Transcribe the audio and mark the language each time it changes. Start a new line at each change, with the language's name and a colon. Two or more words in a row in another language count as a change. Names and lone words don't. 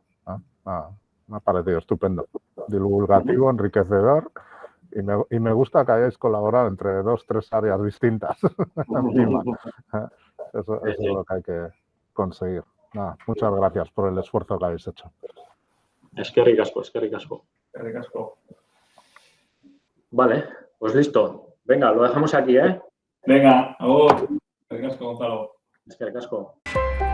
Spanish: Me ha parecido estupendo, divulgativo, enriquecedor y me gusta que hayáis colaborado entre 2 o 3 áreas distintas. Eso es lo que hay que conseguir. Nada, muchas gracias por el esfuerzo que habéis hecho.
Basque: Eskerrik asko.
Spanish: Vale, pues listo. Venga, lo dejamos aquí, ¿eh? Venga,
Basque: eskerrik asko, Gonzalo. Eskerrik asko.